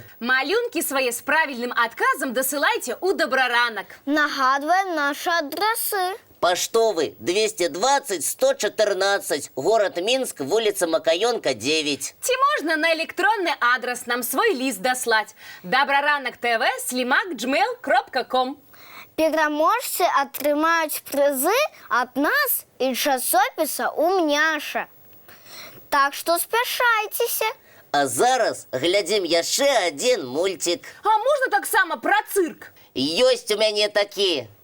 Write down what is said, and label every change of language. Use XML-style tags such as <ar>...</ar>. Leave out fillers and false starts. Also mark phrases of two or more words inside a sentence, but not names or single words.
<be>Малюнкі свае з правільным адказам дасылайце ў Добраранак. Нагадваем нашы адрасы. Паштовы 220-114, город Минск, вуліца Макаёнка, 9. Ці можна на электронны адрас нам свой ліст даслаць. dobraranok.tv@gmail.com. Пераможцы атрымаюць прызы ад нас і часопіса «Умняша». Так што спяшайцеся. А зараз глядзім яшчэ адзін мульцік. А можна таксама пра цырк? Ёсць у мяне такі.</be>